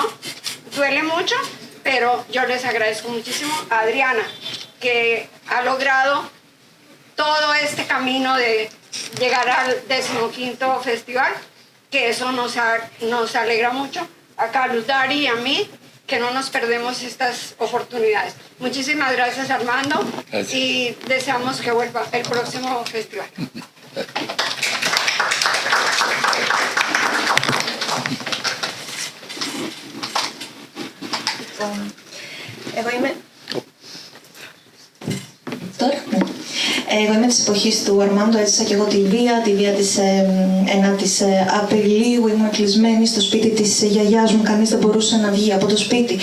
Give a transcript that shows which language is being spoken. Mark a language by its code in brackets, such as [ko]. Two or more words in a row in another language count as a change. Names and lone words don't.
[es] Duele mucho, pero yo les agradezco muchísimo a Adriana, que ha logrado todo este camino de llegar al 15º festival, que eso nos alegra mucho. A Carlos Dari y a mí, que no nos perdemos estas oportunidades. Muchísimas gracias Armando. Gracias. Y deseamos que vuelva el próximo festival. [el] Εγώ είμαι... Τώρα, ναι. Εγώ είμαι της εποχής του Αρμάντο, έζησα και εγώ τη βία της 9ης Απριλίου, ήμουν κλεισμένη στο σπίτι της γιαγιάς μου, κανείς δεν μπορούσε να βγει από το σπίτι.